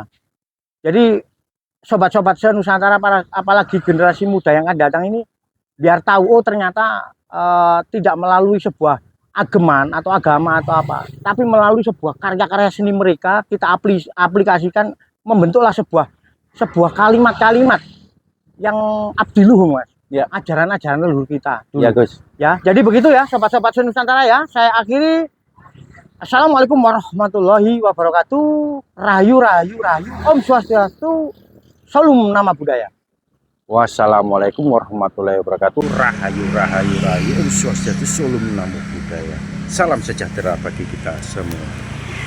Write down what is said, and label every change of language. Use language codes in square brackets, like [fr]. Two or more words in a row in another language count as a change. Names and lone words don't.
[id] Jadi sobat-sobat Nusantara apalagi generasi muda yang akan datang ini biar tahu oh ternyata tidak melalui sebuah ageman atau agama atau apa, tapi melalui sebuah karya-karya seni mereka kita aplikasikan membentuklah sebuah kalimat-kalimat yang abdiluhung Mas. Ya. Ajaran-ajaran leluhur kita dulu. Ya Gus. Ya, jadi begitu ya sobat-sobat Nusantara ya. Saya akhiri. [ar] Assalamualaikum warahmatullahi wabarakatuh. [id] Rahayu, rahayu, rahayu. Om Swastiastu. Salam nama budaya. [ar] Wassalamualaikum warahmatullahi wabarakatuh. [id] Rahayu, rahayu, rahayu. Om Swastiastu, salam namo buddhaya. Salam sejahtera bagi kita semua.